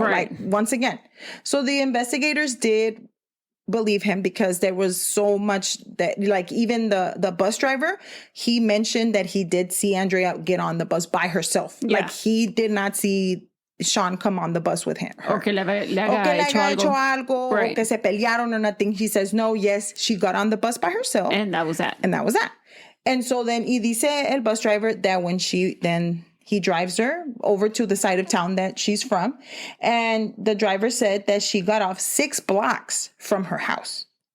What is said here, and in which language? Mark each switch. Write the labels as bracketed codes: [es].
[en] Right. Like once again. So the investigators did believe him because there was so much that, like, even the bus driver, he mentioned that he did see Andrea get on the bus by herself. Yeah. Like he did not see Sean come on the bus with him. [es] Or que le haya hecho algo. [en] Right. Or [es] que se pelearon [en] or nothing. He says, no, yes, she got on the bus by herself. And that was that. And so then, [es] y dice el [en] bus driver that when he drives her over to the side of town that she's from. And the driver said that she got off 6 blocks from her house.